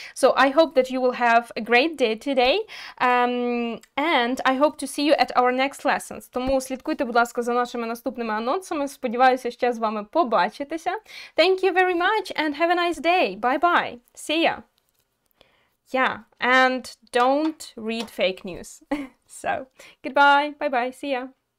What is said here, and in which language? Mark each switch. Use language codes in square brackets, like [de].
[en] So I hope that you will have a great day today. And I hope to see you at our next lessons. [uk] Тому слідкуйте, будь ласка, за нашими наступними анонсами. Сподіваюся, ще з вами побачитися. [en] Thank you very much and have a nice day. Bye-bye. See ya. Yeah, and don't read fake news. So, goodbye. Bye-bye. See ya.